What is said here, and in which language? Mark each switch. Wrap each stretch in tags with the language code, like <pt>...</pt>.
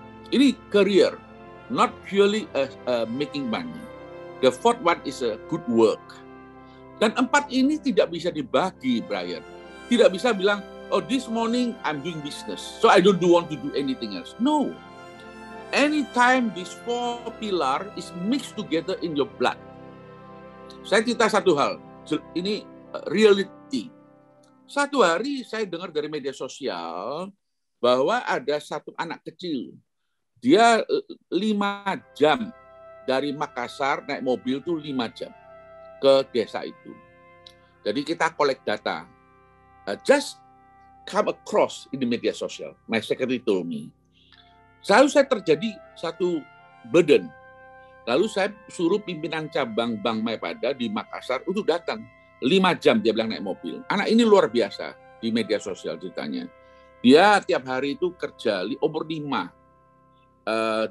<en>Ini career, not purely making money. The fourth one is a good work.</en> <id>Dan 4 ini tidak bisa dibagi, Brian. Tidak bisa bilang,</id> <en>oh this morning I'm doing business, so I don't want to do anything else. No. Anytime these 4 pillars is mixed together in your blood,</en> <id>Saya cerita satu hal, ini reality. Satu hari saya dengar dari media sosial bahwa ada satu anak kecil, dia 5 jam dari Makassar naik mobil tuh 5 jam ke desa itu. Jadi kita</id> <en>collect data. Just come across in the media sosial. My secretary told me.</en> <id>Lalu saya terjadi satu burden. Lalu saya suruh pimpinan cabang Bank Maipada di Makassar untuk datang. 5 jam dia bilang naik mobil. Anak ini luar biasa di media sosial ceritanya. Dia tiap hari itu kerja, umur 5.</id>